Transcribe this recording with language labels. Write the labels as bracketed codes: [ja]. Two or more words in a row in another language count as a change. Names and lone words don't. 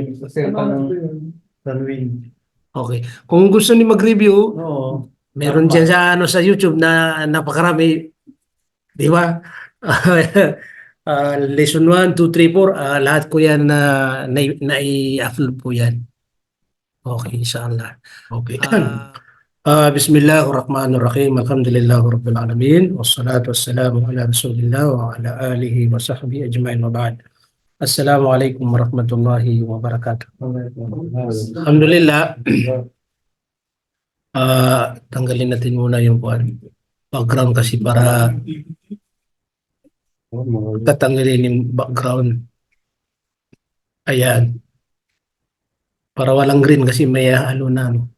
[tl] Tanwin. Okay. Kung gusto ni mag-review, Oo. meron dyan sa sa YouTube na napakarami, di ba? Lesson 1, 2, 3, 4, lahat ko yan na nai-upload po yan. Okay, [ar] إن شاء الله. [tl] Okay. [ar] بسم الله الرحمن الرحيم. الحمد لله رب العالمين. والصلاة والسلام على رسول الله وعلى آله وصحبه أجمعين وبعد. السلام عليكم ورحمة الله وبركاته. Alhamdulillah. [tl] Tanggalin natin muna yung background kasi para tatanggalin yung background. Ayan. Para walang green kasi may halo na.